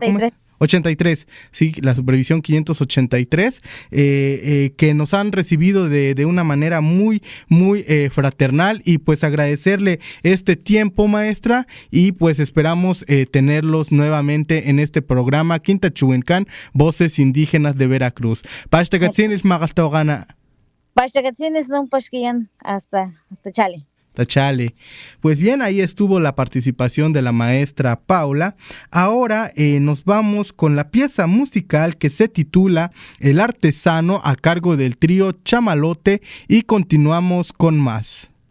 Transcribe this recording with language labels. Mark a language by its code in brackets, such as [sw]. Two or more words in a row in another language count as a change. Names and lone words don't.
[es] 83, sí, la supervisión 583, que nos han recibido de una manera muy fraternal y pues agradecerle este tiempo, maestra, y pues esperamos tenerlos nuevamente en este programa Quintachuencán, Voces Indígenas de Veracruz. [top] Pashtagatzinis Magastogana. Pashtagatzinis no pashkiyan hasta chale. Chale. [es] Pues bien, ahí estuvo la participación de la maestra Paula. Ahora nos vamos con la pieza musical que se titula El Artesano, a cargo del trío Chamalote, y continuamos con más.